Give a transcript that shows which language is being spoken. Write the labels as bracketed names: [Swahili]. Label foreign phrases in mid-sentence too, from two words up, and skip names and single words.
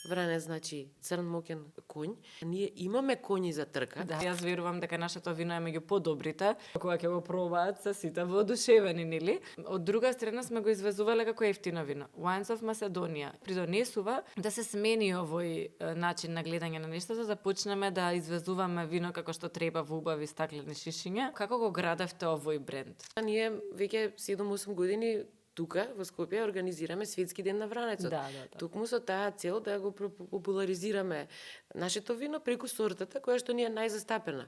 [Macedonian] Вранец значи црн мокен коњ. Ние имаме коњи за трка. Да, јас верувам дека нашето вино е меѓу подобрите, кога ќе го пробаат се сите воодушевени, нели? Од друга страна сме го извезувале како ефтино вино. Wines of Macedonia придонесува да се смени овој начин на гледање на нештата, да почнеме да извезуваме вино како што треба во убави стаклени шишиња. Како го градевте овој бренд? Ние веќе 7-8 години тука во Скопје организираме Светски ден на вранецот. Да. Токму со таа цел да го популаризираме нашето вино преку сортата која што ни е најзастапена.